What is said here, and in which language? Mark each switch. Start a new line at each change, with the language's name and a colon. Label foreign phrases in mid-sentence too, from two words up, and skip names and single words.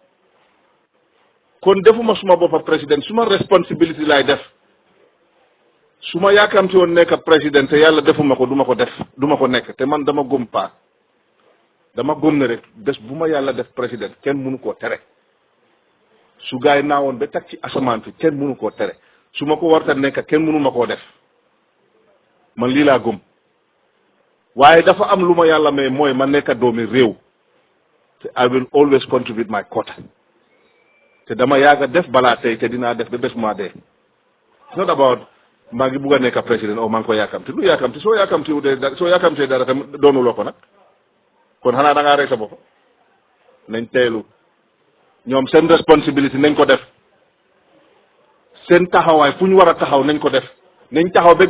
Wolof: kon defuma suma boppa président suma responsibility laay def su ma yaakamti woon nekk président te yàlla defuma ko duma ko def duma ko nekk te man dama gëm dama gëm ne rek bés bu ma yàlla def président kenn mënu koo tere su gaay yi naawoon ba tag ci asamaan fi kenn mënu koo tere su ma ko warta nekk kenn mënu ma koo def man lii laa gëm waaye dafa am lu ma yàlla may mooy ma nekk doomi réew te
English: I will always contribute my quota
Wolof: te dama yaaga def balaa tey te dinaa def ba bés maa dee
English: it's not about
Wolof: maa ngi bugg a nekk président maa ngi ko yaakamti lu yaakamti soo yaakamtee dara tam doonuloo ko nag kon xanaa da ngaa rey sa bopp nañ teelu ñoom seen responsibility nañ ko def seen taxawaay fu ñu war a taxaw nañ ko def nañ taxaw ba